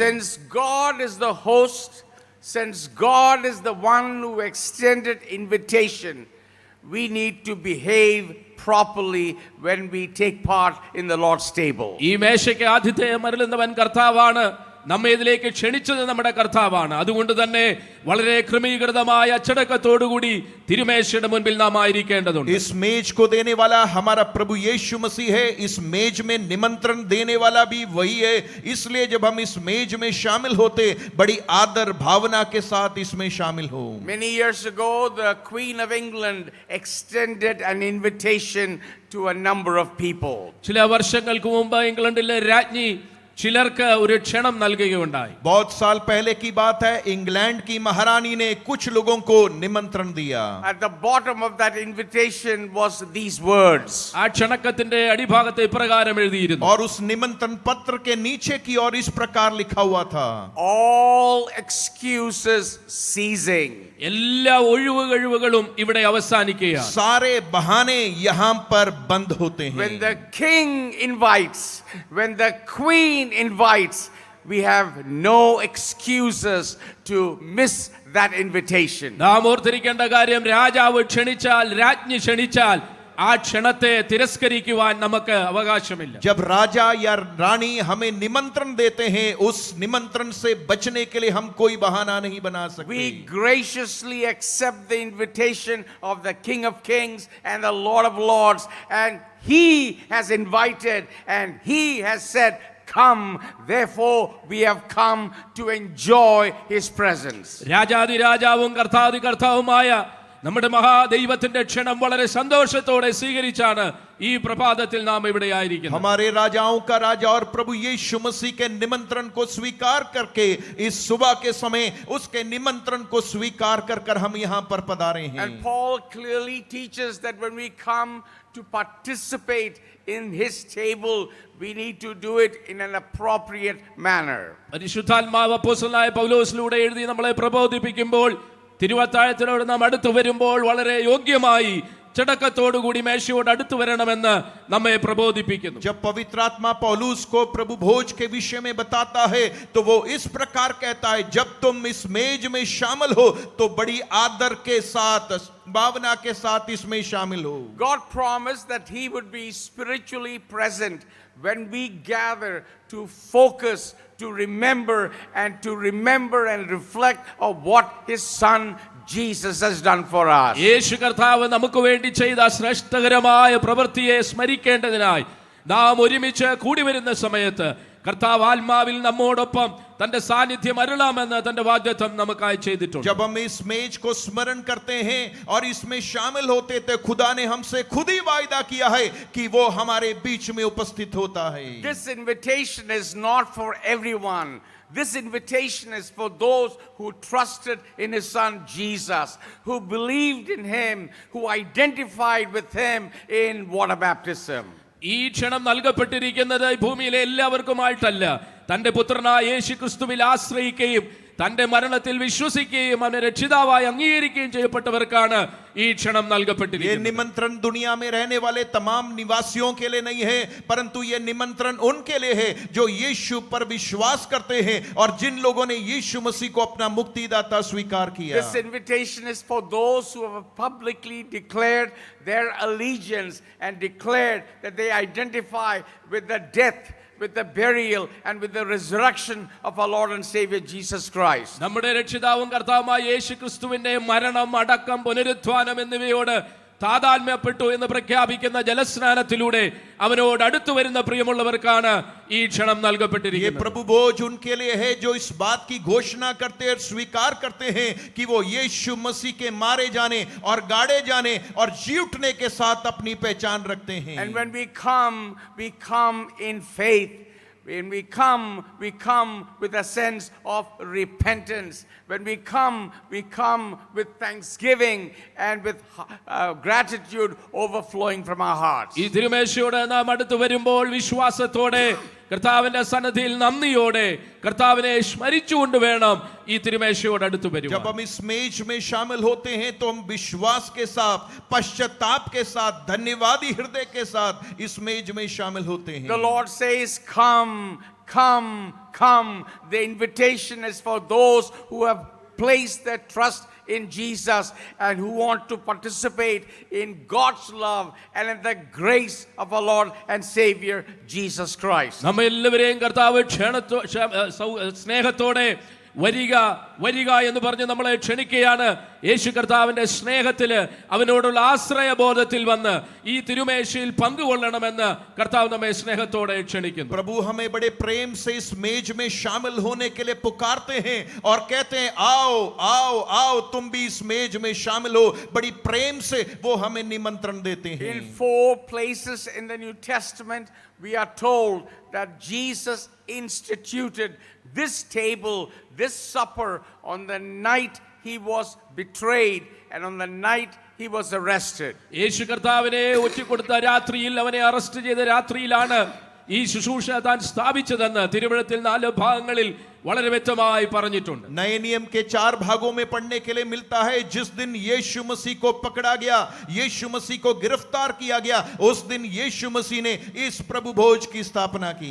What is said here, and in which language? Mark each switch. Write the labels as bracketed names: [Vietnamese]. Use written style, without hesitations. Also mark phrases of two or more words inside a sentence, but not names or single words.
[English] Since God is the host, since God is the one who extended invitation, we need to behave properly when we take part in the Lord's table. [Malayalam] ഈ മേശയ്ക്ക് ആതിഥേയം അരുളുന്നവൻ കർത്താവാണ്. നമ്മെ ഇതിലേക്ക് ക്ഷണിച്ചത് നമ്മുടെ കർത്താവാണ്. അതുകൊണ്ട് തന്നെ വളരെ ക്രമീകൃതമായ അച്ചടക്കത്തോടുകൂടി തിരുമേശയുടെ മുൻപിൽ നാം ആയിരിക്കേണ്ടതുണ്ട്. [Hindi] इस मेज को देने वाला हमारा प्रभु यीशु मसीह है. इस मेज में निमंत्रण देने वाला भी वही है. इसलिए जब हम इस मेज में शामिल होते बड़ी आदर भावना के साथ इसमें शामिल हो. [English] Many years ago, the Queen of England extended an invitation to a number of people. [Malayalam] ചില വർഷങ്ങൾക്ക് മുമ്പ് ഇംഗ്ലണ്ടിലെ രാജ്ഞി ചിലർക്ക് ഒരു ക്ഷണം നൽകുകയുണ്ടായി. [Hindi] बहुत साल पहले की बात है. इंग्लैंड की महारानी ने कुछ लोगों को निमंत्रण दिया. [English] At the bottom of that invitation was these words. [Malayalam] ആ ക്ഷണക്കത്തിന്റെ അടിഭാഗത്ത് ഇപ്രകാരം എഴുതിയിരുന്നു. [Hindi] और उस निमंत्रण पत्र के नीचे की ओर इस प्रकार लिखा हुआ था. [English] All excuses ceasing. [Malayalam] എല്ലാ ഒഴിവുകളും ഇവിടെ അവസാനിക്കുകയാണ്. [Hindi] सारे बहाने यहाँ पर बंद होते हैं. [English] When the king invites, when the queen invites, we have no excuses to miss that invitation. [Malayalam] നാം ഓർത്തിരിക്കേണ്ട കാര്യം, രാജാവ് ക്ഷണിച്ചാൽ, രാജ്ഞി ക്ഷണിച്ചാൽ ആ ക്ഷണത്തെ തിരസ്കരിക്കുവാൻ നമുക്ക് അവകാശമില്ല. [Hindi] जब राजा या रानी हमें निमंत्रण देते हैं उस निमंत्रण से बचने के लिए हम कोई बहाना नहीं बना सकते. [English] We graciously accept the invitation of the King of Kings and the Lord of Lords, and he has invited and he has said, come, therefore we have come to enjoy his presence. [Malayalam] രാജാതിരാജാവും കർത്താവുമായ നമ്മുടെ മഹാദൈവത്തിന്റെ ക്ഷണം വളരെ സന്തോഷത്തോടെ സ്വീകരിച്ചാണ് ഈ പ്രഭാതത്തിൽ നാം ഇവിടെ ആയിരിക്കുന്നത്. [Hindi] हमारे राजाओं का राजा और प्रभु यीशु मसीह के निमंत्रण को स्वीकार करके इस सुबह के समय उसके निमंत्रण को स्वीकार कर हम यहाँ पर पधारे हैं. [English] And Paul clearly teaches that when we come to participate in his table, we need to do it in an appropriate manner. [Malayalam] പരിശുദ്ധാത്മാവ് അപ്പോസ്തലനായ പൗലോസിലൂടെ എഴുതി നമ്മളെ പ്രബോധിപ്പിക്കുമ്പോൾ തിരുവത്താഴത്തിനോട് നാം അടുത്തു വരുമ്പോൾ വളരെ യോഗ്യമായി ചടക്കത്തോടുകൂടി മേശയോട് അടുത്തു വരണമെന്ന് നമ്മെ പ്രബോധിപ്പിക്കുന്നു. [Hindi] जब पवित्र आत्मा पौलुस को प्रभु भोज के विषय में बताता है तो वो इस प्रकार कहता है, जब तुम इस मेज में शामिल हो तो बड़ी आदर के साथ, भावना के साथ इसमें शामिल हो. [English] God promised that He would be spiritually present when we gather to focus, to remember and reflect of what His Son Jesus has done for us. [Malayalam] യേശു കർത്താവ് നമുക്ക് വേണ്ടി ചെയ്ത ശ്രേഷ്ഠകരമായ പ്രവൃത്തിയെ സ്മരിക്കേണ്ടതിനായി നാം ഒരുമിച്ച് കൂടി വരുന്ന സമയത്ത് കർത്താവ് ആത്മാവിൽ നമ്മോടൊപ്പം തന്റെ സാന്നിധ്യം അരുളാമെന്ന് തന്റെ വാഗ്ദത്തം നമുക്കായി ചെയ്തിട്ടുണ്ട്. [Hindi] जब हम इस मेज को स्मरण करते हैं और इसमें शामिल होते थे, खुदा ने हमसे खुद ही वायदा किया है कि वो हमारे बीच में उपस्थित होता है. [English] This invitation is not for everyone. This invitation is for those who trusted in His Son Jesus, who believed in Him, who identified with Him in water baptism. [Malayalam] ഈ ക്ഷണം നൽകപ്പെട്ടിരിക്കുന്നത് ഭൂമിയിലെ എല്ലാവർക്കുമായിട്ടല്ല, തന്റെ പുത്രനായ യേശു ക്രിസ്തുവിൽ ആശ്രയിക്കുകയും തന്റെ മരണത്തിൽ വിശ്വസിക്കുകയും അവനെ രക്ഷിതാവായി അംഗീകരിക്കുകയും ചെയ്യപ്പെട്ടവർക്കാണ് ഈ ക്ഷണം [Hindi] ये [Malayalam] നൽകപ്പെട്ടിരിക്കുന്നത്. [Hindi] निमंत्रण दुनिया में रहने वाले तमाम निवासियों के लिए नहीं है, परंतु ये निमंत्रण उनके लिए है जो यीशु पर विश्वास करते हैं और जिन लोगों ने यीशु मसीह को अपना मुक्तिदाता स्वीकार किया. [English] This invitation is for those who have publicly declared their allegiance and declared that they identify with the death, with the burial and with the resurrection of our Lord and Savior Jesus Christ. [Malayalam] നമ്മുടെ രക്ഷിതാവും കർത്താവുമായ യേശു ക്രിസ്തുവിന്റെ മരണം, അടക്കം, പുനരുത്ഥാനം എന്നിവയോട് താതാത്മ്യപ്പെട്ടു എന്ന് പ്രഖ്യാപിക്കുന്ന ജലസ്നാനത്തിലൂടെ അവനോട് അടുത്തു വരുന്ന പ്രിയമുള്ളവർക്കാണ് ഈ ക്ഷണം [Hindi] ये [Malayalam] നൽകപ്പെട്ടിരിക്കുന്നത്. [Hindi] प्रभु भोज उनके लिए है जो इस बात की घोषणा करते और स्वीकार करते हैं कि वो यीशु मसीह के मारे जाने और गाड़े जाने और जी उठने के साथ अपनी पहचान रखते हैं. [English] And when we come in faith. When we come with a sense of repentance. When we come with thanksgiving and with gratitude overflowing from our hearts. [Malayalam] ഈ തിരുമേശയോട് നാം അടുത്ത് വരുമ്പോൾ വിശ്വാസത്തോടെ, കർത്താവിന്റെ സന്നിധിയിൽ നന്ദിയോടെ, കർത്താവിനെ സ്മരിച്ചുകൊണ്ട് വേണം ഈ തിരുമേശയോട് അടുത്ത് [Hindi] जब [Malayalam] വരുവാൻ. [Hindi] हम इस मेज में शामिल होते हैं तो हम विश्वास के साथ, पश्चाताप के साथ, धन्यवादी हृदय के साथ इस मेज में शामिल होते हैं. [English] The Lord says, come. The invitation is for those who have placed their trust in Jesus and who want to participate in God's love and in the grace of our Lord and Savior Jesus Christ. [Malayalam] നമ്മ എല്ലാവരെയും കർത്താവ് സ്നേഹത്തോടെ വരിക എന്ന് പറഞ്ഞ് നമ്മളെ ക്ഷണിക്കുകയാണ്. യേശു കർത്താവിന്റെ സ്നേഹത്തില്, അവനോടുള്ള ആശ്രയബോധത്തിൽ വന്ന് ഈ തിരുമേശയിൽ പങ്കുകൊള്ളണമെന്ന് കർത്താവ് നമ്മെ സ്നേഹത്തോടെ ക്ഷണിക്കുന്നു. [Hindi] प्रभु हमें बड़े प्रेम से इस मेज में शामिल होने के लिए पुकारते हैं और कहते हैं, आओ आओ आओ तुम भी इस मेज में शामिल हो. बड़ी प्रेम से वो हमें निमंत्रण देते हैं. [English] In 4 places in the New Testament we are told that Jesus instituted this table, this supper on the night He was betrayed and on the night He was arrested. [Malayalam] യേശു കർത്താവിനെ ഒറ്റിക്കൊടുത്ത രാത്രിയിൽ, അവനെ അറസ്റ്റ് ചെയ്ത രാത്രിയിലാണ് ഈ ശുശ്രൂഷ താൻ സ്ഥാപിച്ചതെന്ന് തിരുവചനത്തിൽ 4 ഭാഗങ്ങളിൽ വളരെ വ്യക്തമായി പറഞ്ഞിട്ടുണ്ട്. [Hindi] नए नियम के 4 भागों में पढ़ने के लिए मिलता है, जिस दिन यीशु मसीह को पकड़ा गया, यीशु मसीह को गिरफ्तार किया गया, उस दिन यीशु मसीह ने इस प्रभु भोज की स्थापना की.